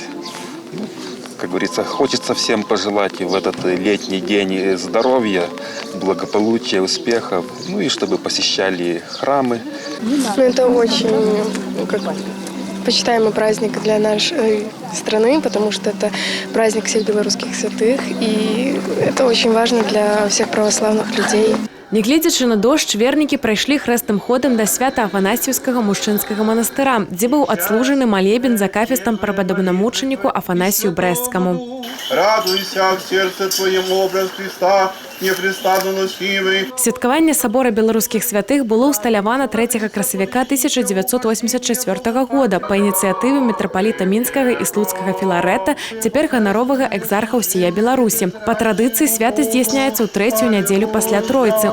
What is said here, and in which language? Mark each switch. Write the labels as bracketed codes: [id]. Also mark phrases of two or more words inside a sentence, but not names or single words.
[ru] Как говорится, хочется всем пожелать в этот летний день здоровья, благополучия, успехов, ну и чтобы посещали храмы. Это очень почитаемый праздник для нашей страны, потому что это праздник всех белорусских святых, и это очень важно для всех православных людей. [be] Нягледзячы на дождж, вернікі прайшлі хрэстным ходам да свята Афанасіўскага мужчынскага манастыра, дзе быў адслужаны малебен за кафестам прападобнамучаніку Афанасію Брэсцкаму. [ru] Радуйся в сердце твоем, образ Христа, непрестанно носимый. [be] Святкаванне сабора беларускіх святых было ўсталявана 3 красавіка 1984 года па ініцыятыве мітрапаліта Мінскага і Слуцкага Філарэта, цяпер ганаровага экзарха ўсія Беларусі. Па традыцыі свята здзяйсняецца ў 3-ю нядзелю пасля Тройцы.